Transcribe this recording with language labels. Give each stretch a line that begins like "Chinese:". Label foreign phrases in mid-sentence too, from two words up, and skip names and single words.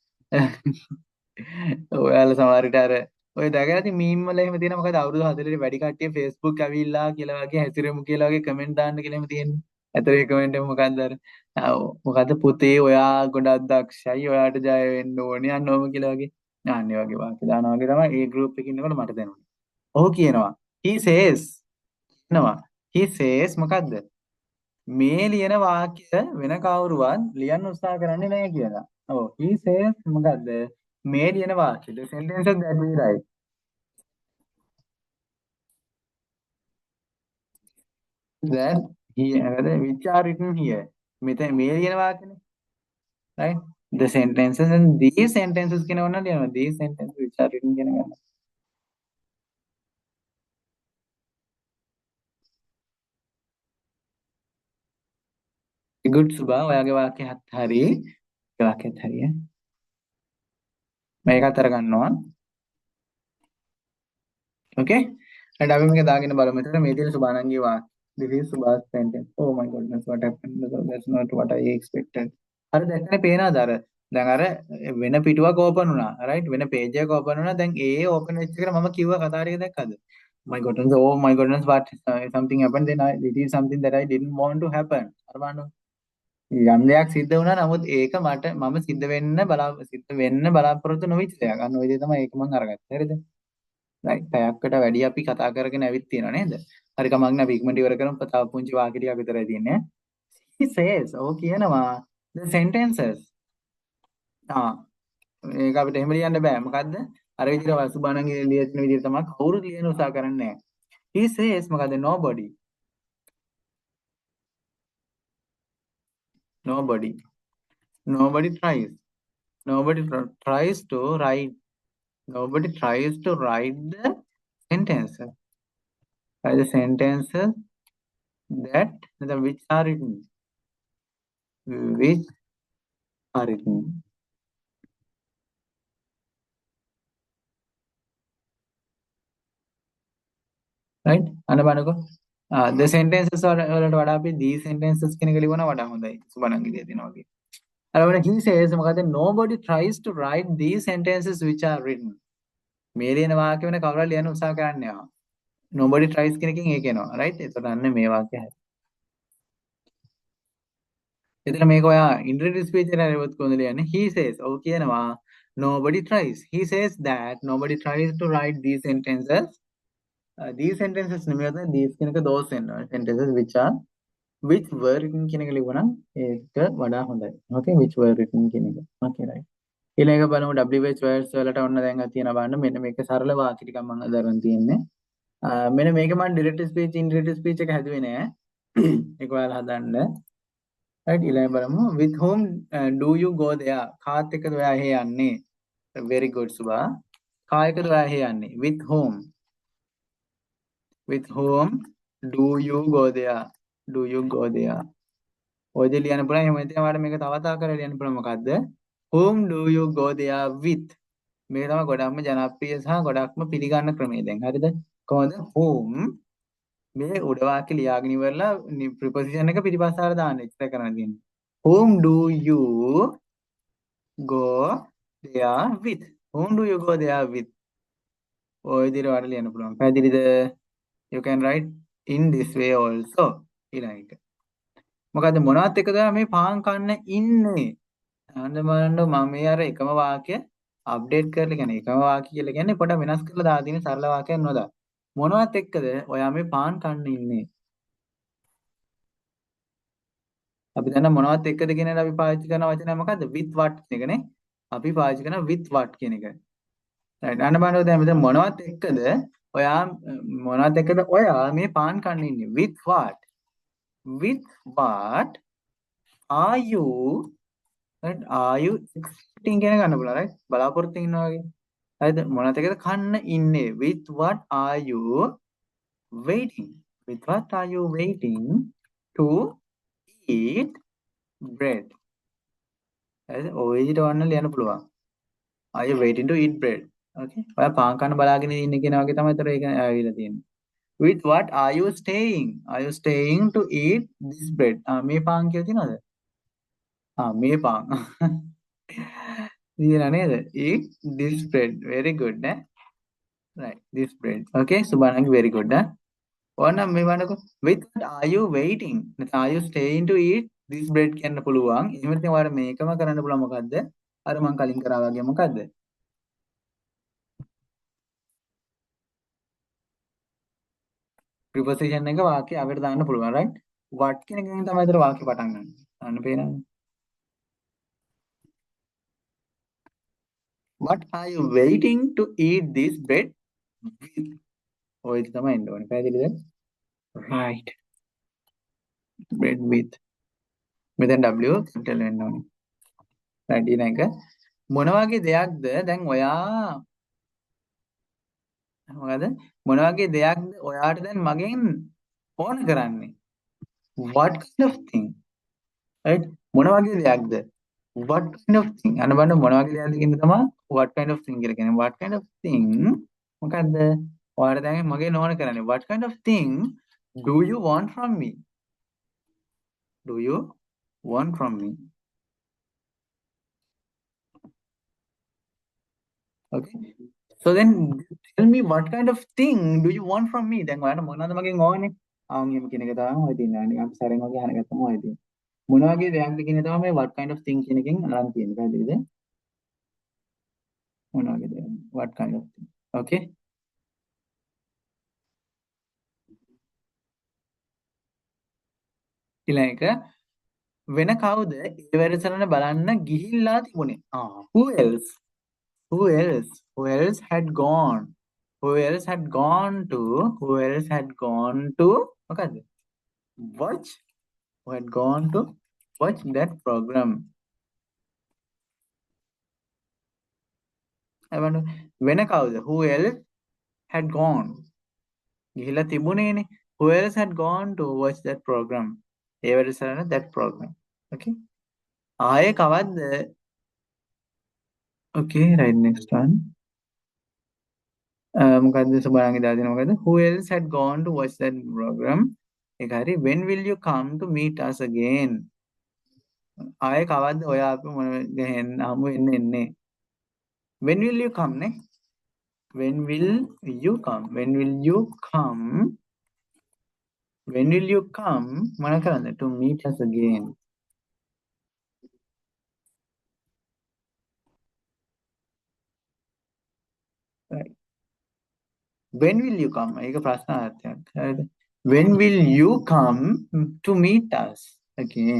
Sinhala: ඔයාලා සමහර විට අර ඔය දැකලා ඉතින් මීම් වල එහෙම තියෙන මොකද අවුරුදු 40 වැඩි කට්ටිය Facebook ඇවිල්ලා කියලා වගේ හැසිරෙමු කියලා වගේ කමෙන්ට් දාන්න කියලා එහෙම තියෙන්නේ. ඇතර ඒ කමෙන්ට් එක මොකද්ද අර මොකද්ද පුතේ ඔයා ගොඩක් දක්ෂයි ඔයාට ජය වෙන්න ඕනේ අන්න ඕම කියලා වගේ. අනේ වගේ වාක්‍ය දානවා වගේ තමයි ඒ group එකේ ඉන්නකොට මට දැනුනේ. ඔහු කියනවා
English: he says
Sinhala: කියනවා
English: he says
Sinhala: මොකද්ද? මේ ලියන වාක්‍ය වෙන කවුරුවත් ලියන්න උත්සාහ කරන්නේ නැහැ කියලා.
English: ඔව් he says
Sinhala: මොකද්ද? මේ ලියන වාක්‍ය
English: the sentences that we write that he which are written here
Sinhala: මෙතන මේ ලියන වාක්‍යනේ
English: right the sentences and these sentences
Sinhala: කියන ඕන ලියනවා
English: these sentences which are written
Sinhala: කියන ගන්න good සුභා ඔයාගේ වාක්‍යයත් හරි ඒ වාක්‍යයත් හරි මේකත් අර ගන්නවා
English: okay and
Sinhala: අපි මේක දාගෙන බලමු එතන මේ තියෙන සුභානන්ගේ වාක්‍ය
English: this is Subha's sentence oh my goodness what happened that's not what I expected
Sinhala: අර දැක්කනේ පේනවාද අර දැන් අර වෙන පිටුවක් ඕපන් වුණා right වෙන page එකක් ඕපන් වුණා දැන් ඒ ඕපන් වෙච්ච එකට මම කිව්ව කතා ටික දැක්කද
English: my goodness oh my goodness what something happened then it is something that I didn't want to happen
Sinhala: අර බලන්න යම් දෙයක් සිද්ධ වුණා නමුත් ඒක මම සිද්ධ වෙන්න බලාපොරොත්තු නොවිච්ච දෙයක් අන්න ওই දේ තමයි ඒක මම අරගත්තේ හරිද right පැයකට වැඩි අපි කතා කරගෙන ඇවිත් තියෙනවා නේද හරි කමක් නෑ අපි ඉක්මනට ඉවර කරමු තව පුංචි වාක්‍ය ටිකක් විතරයි තියෙන්නේ
English: he says oh
Sinhala: කියනවා
English: the sentences
Sinhala: ඒක අපිට එහෙම ලියන්න බෑ මොකද්ද අර විදිහට වසුබණන්ගේ ලියන විදිහට තමයි කවුරුත් ලියන උත්සාහ කරන්නේ නැහැ
English: he says
Sinhala: මොකද්ද
English: nobody nobody tries nobody tries to write the sentences. Write the sentences that which are written. Which are written. Right?
Sinhala: අන්න බලනකො.
English: The sentences
Sinhala: වලට වඩා අපි
English: these sentences
Sinhala: කියන එක ලියවන වඩා හොඳයි. සුබනංගි දිය දෙනවා වගේ.
English: අර he says මොකද nobody tries to write these sentences which are written.
Sinhala: මේ ලියන වාක්‍ය වෙන කවුරුහරි ලියන්න උත්සාහ කරන්නේ නැහැ.
English: Nobody tries
Sinhala: කියන එකෙන් ඒක එනවා. right? එතකොට අන්න මේ වාක්‍යය හරි. එතන මේක ඔයා
English: introduce speech
Sinhala: එකේ නේවත් කොහොමද ලියන්නේ?
English: He says.
Sinhala: ඔව් කියනවා
English: nobody tries. He says that nobody tries to write these sentences. These sentences
Sinhala: නෙමෙයි these කියන එක
English: those sentences which were written
Sinhala: කියන එක ලියුවා නම් ඒක වඩා හොඳයි.
English: Okay which were written
Sinhala: කියන එක.
English: Okay right.
Sinhala: ඊළඟ බලමු
English: WH words
Sinhala: වලට ඔන්න දැන් තියෙනවා බලන්න මෙන්න මේක සරල වාක්‍ය ටිකක් මම අදරන් තියෙන්නේ. මෙන්න මේක මම
English: direct speech indirect speech
Sinhala: එක හැදුවේ නෑ. ඒක ඔයාලා හදන්න.
English: right
Sinhala: ඊළඟ බලමු
English: with whom do you go there?
Sinhala: කාත් එක්කද ඔයා එහෙ යන්නේ?
English: very good
Sinhala: සුභා. කා එක්කද ඔයා එහෙ යන්නේ?
English: with whom? with whom do you go there? do you go there?
Sinhala: ඔය දේ ලියන්න පුළුවන්. එහෙම නැත්නම් ඔයාලට මේක තව ආකාරයකට ලියන්න පුළුවන්. මොකද්ද?
English: whom do you go there with?
Sinhala: මේක තමයි ගොඩක්ම ජනප්‍රිය සහ ගොඩක්ම පිළිගන්න ක්‍රමය දැන්. හරිද? කොහොමද? whom මේ උඩ වාක්‍ය ලියාගෙන ඉවරලා ප්‍රිපොසිෂන් එක පිටිපස්සට දාන්න ඉස්සර කරන්න තියෙන්නේ.
English: whom do you go there with? whom do you go there with?
Sinhala: ඔය විදිහට ඔයාලට ලියන්න පුළුවන්. පැහැදිලිද?
English: you can write in this way also.
Sinhala: ඊළඟ එක. මොකද්ද මොනවත් එකද මේ පාන් කන්න ඉන්නේ? අන්න බලන්න මම මේ අර එකම වාක්‍ය අප්ඩේට් කරලා කියන්නේ එකම වාක්‍ය කියලා කියන්නේ පොඩ වෙනස් කරලා දාලා තියෙන සරල වාක්‍යයක් නෝදා. මොනවත් එක්කද ඔයා මේ පාන් කන්න ඉන්නේ? අපි දන්න මොනවත් එක්කද කියන එක අපි පාවිච්චි කරන වචනය මොකද්ද?
English: with what
Sinhala: කියන එකනේ. අපි පාවිච්චි කරන
English: with what
Sinhala: කියන එක. right අන්න බලන්න දැන් මෙතන මොනවත් එක්කද ඔයා මොනවත් එක්කද ඔයා මේ පාන් කන්න ඉන්නේ?
English: with what? with what are you right are you expecting
Sinhala: කියන ගන්න පුළුවන්
English: right
Sinhala: බලාපොරොත්තු ඉන්නවා වගේ. හරිද? මොනවත් එක්කද කන්න ඉන්නේ?
English: with what are you waiting? with what are you waiting to eat bread?
Sinhala: හරිද? ඔය විදිහට වන්න ලියන්න පුළුවන්.
English: Are you waiting to eat bread? Okay.
Sinhala: ඔයා පාන් කන්න බලාගෙන ඉන්න කියන වගේ තමයි ඒතර ඒක ආවිලා තියෙන්නේ.
English: With what are you staying? Are you staying to eat this bread?
Sinhala: මේ පාන් කියලා තියෙනවද? මේ පාන්. තියෙනා නේද?
English: Eat this bread. Very good නේ. Right. This bread. Okay. සුබානංගි very good නේ.
Sinhala: ඕනනම් මේ වන්නකො
English: with what are you waiting? නැත්නම් are you staying to eat this bread
Sinhala: කියන්න පුළුවන්. එහෙම නැත්නම් ඔයාලා මේකම කරන්න පුළුවන් මොකද්ද? අර මම කලින් කරා වගේ මොකද්ද? ප්‍රිපොසිෂන් එක වාක්‍ය අගට දාන්න පුළුවන්
English: right what
Sinhala: කියන එකෙන් තමයි ඒතර වාක්‍ය පටන් ගන්න. අන්න පේනවද?
English: what are you waiting to eat this bread with?
Sinhala: ඔය තමයි එන්න ඕනේ. පැහැදිලිද?
English: right bread with
Sinhala: මෙතෙන්
English: w capital
Sinhala: වෙන්න ඕනේ. right ඊළඟ මොන වගේ දෙයක්ද දැන් ඔයා මොකද මොන වගේ දෙයක්ද ඔයාට දැන් මගෙන් ඕන කරන්නේ?
English: what kind of thing? right
Sinhala: මොන වගේ දෙයක්ද?
English: what kind of thing?
Sinhala: අන්න බලන්න මොන වගේ දෙයක්ද කියන තමයි
English: what kind of thing
Sinhala: කියලා කියන්නේ.
English: what kind of thing
Sinhala: මොකද්ද? ඔයාලා දැන් මගෙන් ඕන කරන්නේ
English: what kind of thing do you want from me? do you want from me? okay so then tell me what kind of thing do you want from me?
Sinhala: දැන් ඔයාලා මොනවද මගෙන් ඕනේ? එහෙම කියන එක තමයි ඔය තියෙන්නේ. අනිත් අපි සැරෙන් වගේ අහනගත්තම ඔය තියෙන්නේ. මොන වගේ දෙයක්ද කියන එක තමයි මේ
English: what kind of thing
Sinhala: කියන එකෙන් අරන් තියෙන්නේ. පැහැදිලිද? මොන වගේ දෙයක්?
English: what kind of thing?
Sinhala: okay ඊළඟ එක වෙන කවුද ඒ වැඩසටහන බලන්න ගිහිල්ලා තිබුණේ?
English: who else? who else? who else had gone? who else had gone to? who else had gone to? මොකද්ද? watch who had gone to watch that program?
Sinhala: එවන වෙන කවුද?
English: who else had gone.
Sinhala: ගිහිලා තිබුණේනේ.
English: Who else had gone to watch that program?
Sinhala: ඒ වැඩසටහන
English: that program.
Sinhala: Okay. ආයේ කවද්ද?
English: Okay, right, next one.
Sinhala: මොකද්ද සුබාංගි දාදින මොකද්ද?
English: Who else had gone to watch that program?
Sinhala: ඒක හරි.
English: When will you come to meet us again?
Sinhala: ආයේ කවද්ද ඔයා අපි මොන ගහෙන් හමු වෙන්නේ?
English: When will you come නේ? When will you come? When will you come? When will you come?
Sinhala: මොන කරන්නේ?
English: To meet us again. Right. When will you come?
Sinhala: ඒක ප්‍රශ්නාර්ථයක්. හරිද?
English: When will you come to meet us again?